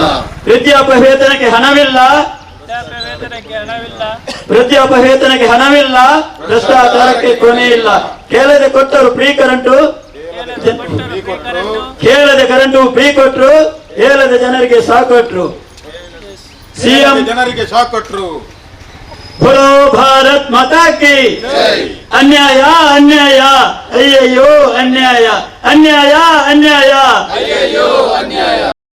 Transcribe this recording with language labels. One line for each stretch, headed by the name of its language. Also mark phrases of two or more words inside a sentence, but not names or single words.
Kannada: ವೃದ್ಧಾಪವೇತನಕ್ಕೆ ಹಣವಿಲ್ಲ, ವೃದ್ಧಾಪವೇತನಕ್ಕೆ ಹಣವಿಲ್ಲ. ಭ್ರಷ್ಟಾಚಾರಕ್ಕೆ ಕೊನೆ ಇಲ್ಲ. ಕೇಳದೆ ಕೊಟ್ಟರು
English: free current,
Kannada: ಕೇಳದೆ
English: current free
Kannada: ಕೊಟ್ರು, ಹೇಳದೆ ಜನರಿಗೆ ಸಾಕು ಕೊಟ್ರು. ಸಿಎಂ ಜನರಿಗೆ ಶಾಕ್ ಕೊಟ್ರು.
Hindi: बोलो भारत माता की अन्याय अन्याय अय्यो अन्याय अन्याय अन्याय अय्यो अन्याय.